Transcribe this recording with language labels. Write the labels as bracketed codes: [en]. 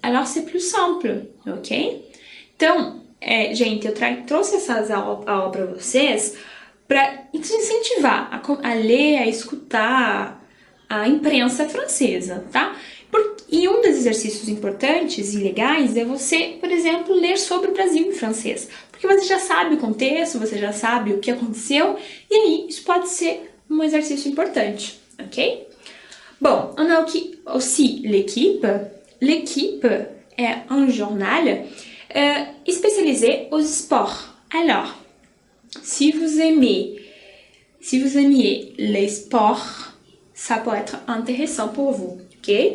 [fr] Alors, c'est plus simple, ok? [pt] Então, gente, eu trouxe essas aulas para vocês para incentivar a ler, a escutar a imprensa francesa, tá? E um dos exercícios importantes e legais é você, por exemplo, ler sobre o Brasil em francês. Porque você já sabe o contexto, você já sabe o que aconteceu, e aí isso pode ser um exercício importante, ok? [fr] Bon, on a aussi l'équipe. L'équipe est un journal spécialisé aux sports. Alors, si vous aimiez les sports, ça peut être intéressant pour vous, ok?